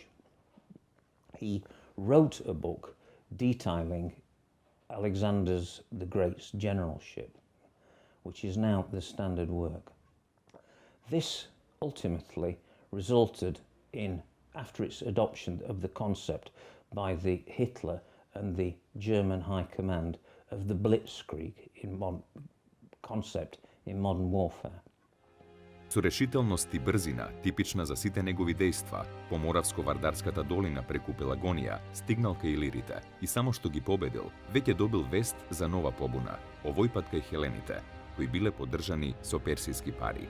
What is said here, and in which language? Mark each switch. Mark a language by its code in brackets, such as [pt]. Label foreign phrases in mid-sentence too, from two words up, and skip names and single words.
[en] He wrote a book detailing Alexander the Great's generalship, which is now the standard work. This ultimately resulted in, after its adoption of the concept by the Hitler and the German High Command, of the Blitzkrieg concept in modern warfare. [mk] Со решителност и брзина, типична за сите негови дејства, по Моравско-Вардарската долина преку Пелагонија, стигнал кај илирите и само што ги победил, веќе добил вест за нова побуна, овој пат кај хелените, кои биле поддржани со персиски пари.